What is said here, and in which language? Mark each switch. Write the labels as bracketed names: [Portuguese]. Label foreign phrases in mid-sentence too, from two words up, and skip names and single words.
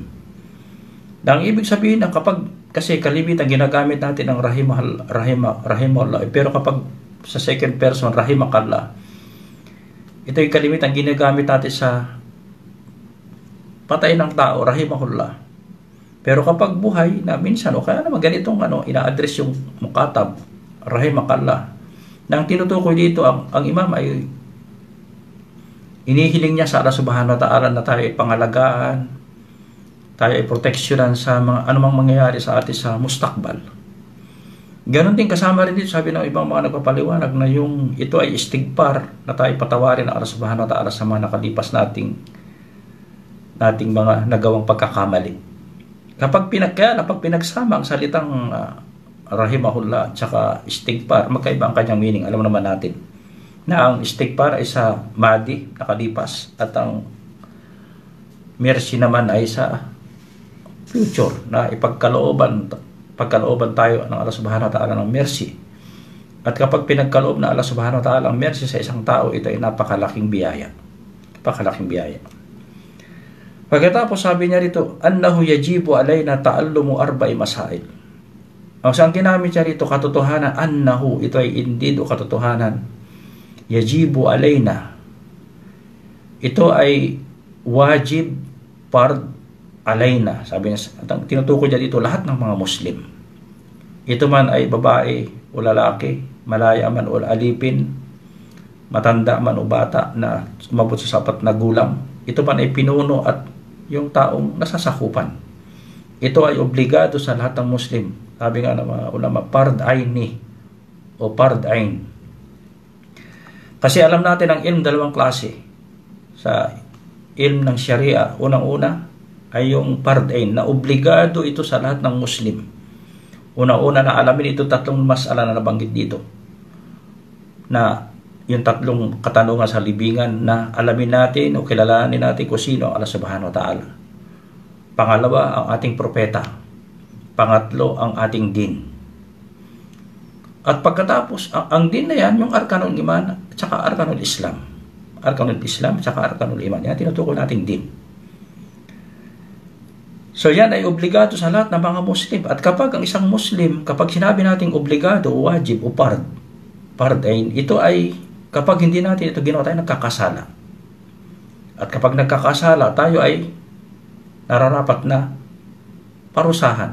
[Filipino] Na ang ibig sabihin na kapag, kasi kalimitan ginagamit natin ang rahimahullah, pero kapag sa second person, rahimakallah, ito ay kalimitan ginagamit natin sa patay ng tao, rahimahullah. Pero kapag buhay na minsan o kaya naman ganitong ina-address yung mukatab, rahimakallah. Nang tinutukoy dito ang Imam ay inihiling niya sa Allah [Arabic] سبحانه وتعالى [Filipino] na tayo ay pangalagaan, tayo ay proteksyonan sa mga anumang mangyayari sa atin sa mustakbal. Ganon din kasama rin dito, sabi ng ibang mga nagpapaliwanag na yung ito ay istighfar na tayo patawarin ng Allah [Arabic] سبحانه وتعالى [Filipino] sa mga nakalipas nating mga nagawang pagkakamali. Kapag pinagsama ang salitang rahimahullah at saka istighfar, magkaiba ang kanyang meaning. Alam naman natin na ang istighfar ay sa madi, nakalipas, at ang mercy naman ay sa future, na pagkalooban tayo ng Allah [Arabic] سبحانه وتعالى [Filipino] ng mercy. At kapag pinagkaloob na Allah [Arabic] سبحانه وتعالى [Filipino] ang mercy sa isang tao, ito ay napakalaking biyaya. Napakalaking biyaya. Pagkatapos sabi niya rito, [Arabic] أنه يجب علينا تعلم أربع مسائل. [Filipino] Ang saan ginamit niya rito, katotohanan, annahu, ito ay indeed o katotohanan, [Arabic] يجب علينا. [Filipino] Ito ay wajib, [Arabic] فرض علينا. [Filipino] Sabi niya, tinutukoy niya dito lahat ng mga Muslim. Ito man ay babae o lalaki, malaya man o alipin, matanda man o bata na umabot sa sapat na gulang. Ito man ay pinuno at yung taong nasasakupan. Ito ay obligado sa lahat ng Muslim. Sabi nga ng mga ulama, [Arabic] فرض عيني [Filipino] o [Arabic] فرض عين. [Filipino] Kasi alam natin ang ilm dalawang klase. Sa ilm ng Sharia, unang-una ay yung [Arabic] فرض عين [Filipino] na obligado ito sa lahat ng Muslim. Una-una na alamin ito tatlong masala na nabanggit dito. Na yung tatlong katanungan sa libingan na alamin natin o kilalanin natin kung sino ang Allah [Arabic] سبحانه وتعالى. [Filipino] Pangalawa, ang ating propeta. Pangatlo, ang ating din. At pagkatapos, ang din na yan, yung [Arabic] أركان الإيمان [Filipino] at saka [Arabic] أركان الإسلام. أركان الإسلام [Filipino] at saka [Arabic] أركان الإيمان. [Filipino] Yan, tinutukoy natin din. So yan ay obligado sa lahat ng mga Muslim. At kapag ang isang Muslim, kapag sinabi natin obligado, wajib o pardain, ito ay kapag hindi natin ito ginawa, tayo nagkakasala. At kapag nagkakasala, tayo ay nararapat na parusahan.